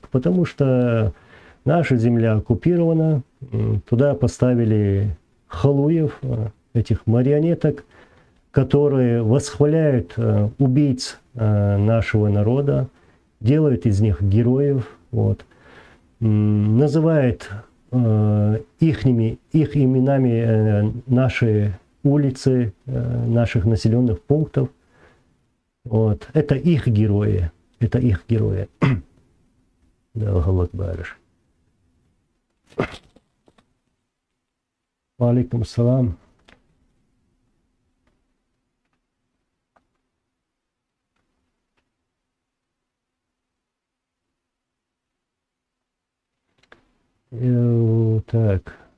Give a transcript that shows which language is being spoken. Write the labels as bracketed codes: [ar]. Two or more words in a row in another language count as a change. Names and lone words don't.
[ru] Потому что наша земля оккупирована, туда поставили халуев, этих марионеток, которые восхваляют убийц нашего народа, делают из них героев, вот. Называет их именами наши улицы, наших населенных пунктов. Вот. Это их герои. Это их герои. Да, [ar] الله أكبر. وعليكم السلام. [ru] Так.